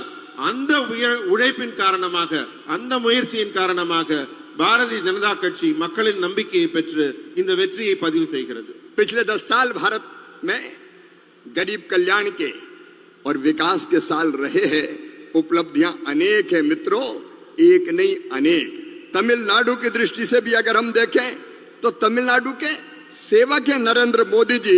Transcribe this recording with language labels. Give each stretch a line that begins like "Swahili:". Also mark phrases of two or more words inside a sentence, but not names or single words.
Tamil: அந்த உழைப்பின் காரணமாக, அந்த முயற்சியின் காரணமாக பாரதிய ஜனதா கட்சி மக்களின் நம்பிக்கையை பெற்று இந்த வெற்றியை பதிவு செய்கிறது.
Hindi: पिछले 10 साल भारत में गरीब कल्याण के और विकास के साल रहे हैं। उपलब्धियां अनेक है मित्रों, एक नहीं अनेक। तमिलनाडु की दृष्टि से भी अगर हम देखें तो तमिलनाडु के सेवक है नरेंद्र मोदी जी।